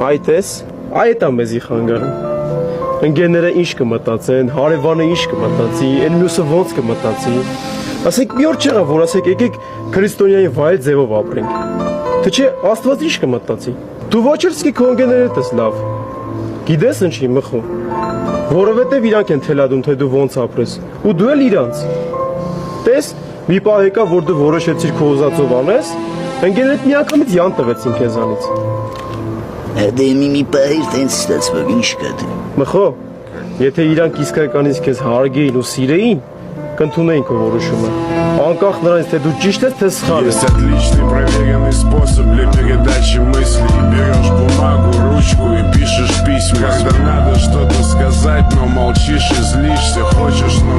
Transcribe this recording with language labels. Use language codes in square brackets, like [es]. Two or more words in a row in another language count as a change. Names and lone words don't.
[hy] Այդ էս, այդ է մեզի խանգարում։ Ընկերները ինչ կմտածեն, հարևանը ինչ կմտածի, այն մյուսը ոնց կմտածի։ Ասեք մի օր չեղավ, որ ասեք եկեք քրիստոնյայի վայել ձևով ապրենք։ Թե չէ Աստված ինչ կմտածի։ Դու ոչ էլ սկի քո ընկերներդ ես լավ։ Գիտես ինչի մխո։ Որովհետև իրանք են թելադում, թե դու ոնց ապրես, ու դու էլ իրանց։ Տես, մի պահ եկա, որ դու որոշեցիր քո ուզածով անես, ընկերներդ միանգամից յան տվեցին քեզանից։ Դե մի պահիր տենց ստացվող ինչ կա դու։ Մխո, եթե իրանք իսկականից քեզ հարգեին ու սիրեին, կընդունեին քո որոշումը։ Անկախ նրանից, թե դու ճիշտ ես, թե սխալ ես։ [ru] Есть отличный проверенный способ для передачи мыслей. Берешь бумагу, ручку и пишешь письма. Когда надо что-то сказать, но молчишь и злишься. Хочешь